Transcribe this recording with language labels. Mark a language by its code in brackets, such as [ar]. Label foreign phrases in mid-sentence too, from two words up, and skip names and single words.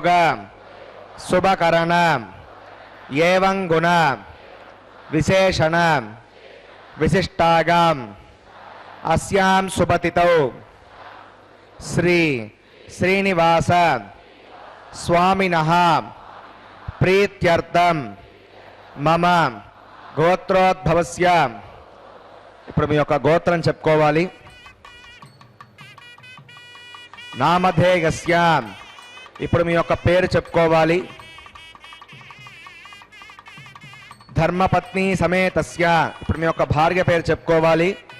[sa] शुभकरण एवं गुण विशेषण विशिष्टायाम् अस्यां शुभतिथौ श्री श्रीनिवास स्वामिनः प्रीत्यर्थं मम गोत्रोद्भवस्य [te] ఇప్పుడు మీ యొక్క గోత్రం చెప్పుకోవాలి. నామధేయస్య ఇప్పుడు మీ యొక్క పేరు చెప్పుకోవాలి. [sa] ధర్మపత్ని సమేతస్య [te] ఇప్పుడు మీ యొక్క భార్య పేరు చెప్పుకోవాలి.